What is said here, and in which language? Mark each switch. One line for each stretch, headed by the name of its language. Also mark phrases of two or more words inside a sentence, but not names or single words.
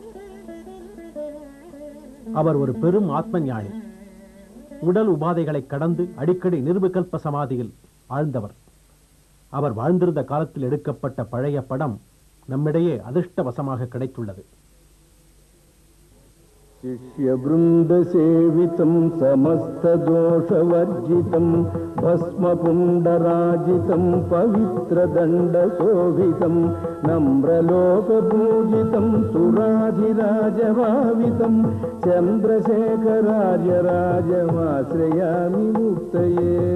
Tamil: அவர் ஒரு பெரும் ஆத்ம ஞானி. உடல் உபாதைகளை கடந்து அடிக்கடி நிர்விகல்ப சமாதியில் ஆழ்ந்தவர். அவர் வாழ்ந்திருந்த காலத்தில் எடுக்கப்பட்ட பழைய படம் நம்மிடையே அதிர்ஷ்டவசமாக கிடைத்துள்ளது.
Sanskrit: शिष्यवृन्दसेवितं समस्तदोषवर्जितं भस्मपुण्डराजितं पवित्रदण्डशोभितं नम्रलोकपूजितं सुराधिराजभावितं चन्द्रशेखरार्य राजमाश्रयामि मुक्तये